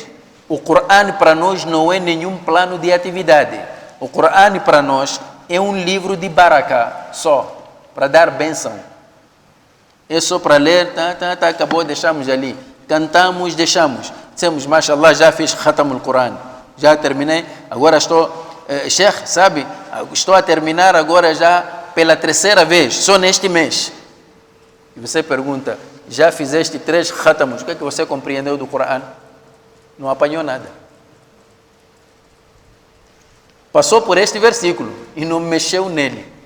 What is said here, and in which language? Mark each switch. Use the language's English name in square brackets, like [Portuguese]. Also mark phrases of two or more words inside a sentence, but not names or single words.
[Portuguese] O Coran para nós não é nenhum plano de atividade. O Coran para nós é um livro de barakah, só, para dar bênção. É só para ler, acabou, deixamos ali. Cantamos, deixamos. Dissemos: mashallah, já fiz [Arabic] ختم القرآن, [Portuguese] já terminei, agora estou, Sheikh, sabe, estou a terminar agora já pela terceira vez, só neste mês. E você pergunta: já fizeste 3 khatamos, o que é que você compreendeu do Coran? Não apanhou nada. Passou por este versículo e não mexeu nele.